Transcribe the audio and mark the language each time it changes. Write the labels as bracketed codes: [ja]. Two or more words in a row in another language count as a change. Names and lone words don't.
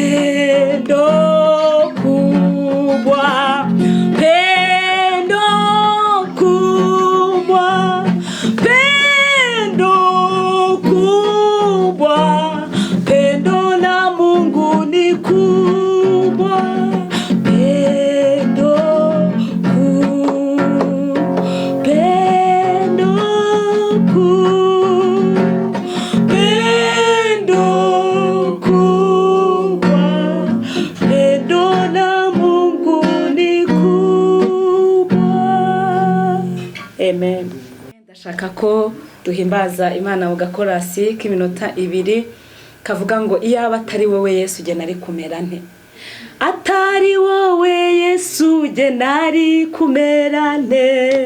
[sw] kubwa, pendo kubwa, pendo kubwa, pendo la Mungu ni kubwa, pendo kuu, pendo kuu, pendo kubwa, pendo la Mungu ni kubwa. Amen. [rw] Ndashaka ko duhimbaza Imana mu gakorasi k'iminota 2 kavuga ngo iyaba atari wowe Yesu je nari kumera nte. Atari wowe Yesu je nari kumera nte.